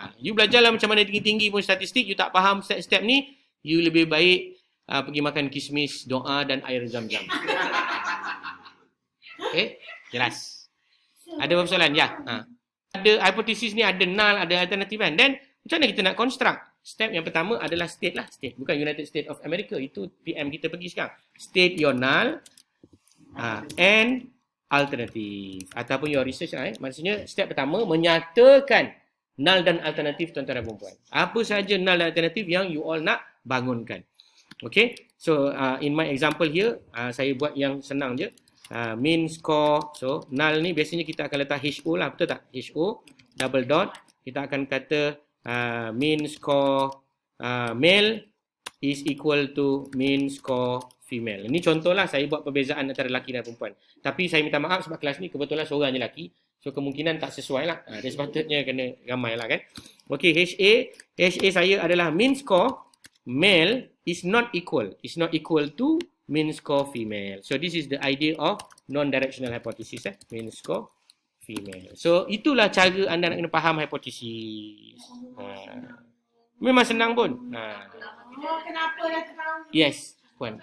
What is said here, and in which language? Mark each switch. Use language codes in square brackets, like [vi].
[ms] You belajarlah macam mana tinggi-tinggi pun statistik, you tak faham step-step ni, you lebih baik pergi makan kismis, doa dan air zam-zam. Okay, jelas. Ada apa soalan? Ya. Ada hipotesis ni, ada null, ada alternatif kan. Then, macam mana kita nak construct? Step yang pertama adalah state lah. State. Bukan United States of America. Itu PM kita pergi sekarang. [en] State your null and alternative. [ms] Ataupun your research lah. Maksudnya, step pertama, menyatakan null dan alternatif tuan-tuan dan perempuan. Apa sahaja null dan alternatif yang you all nak bangunkan. Okay. [en] So, in my example here, [ms] saya buat yang senang je. [en] Mean score. [ms] So, null ni biasanya kita akan letak HO lah. Betul tak? HO, double dot. Kita akan kata [en] mean score male is equal to mean score female. [ms] Ini contoh lah saya buat perbezaan antara lelaki dan perempuan. Tapi saya minta maaf sebab kelas ni kebetulan seorang je lelaki. So, kemungkinan tak sesuai lah. Dia sepatutnya kena ramai lah kan. [en] Okay, HA [ms] saya adalah [en] mean score male is not equal. Is not equal to mean score female. So this is the idea of non-directional hypothesis. Mean score female. [ms] So itulah cara anda nak kena faham hipotesis. Memang senang pun. Kenapa dah tahu? [en] Yes, puan.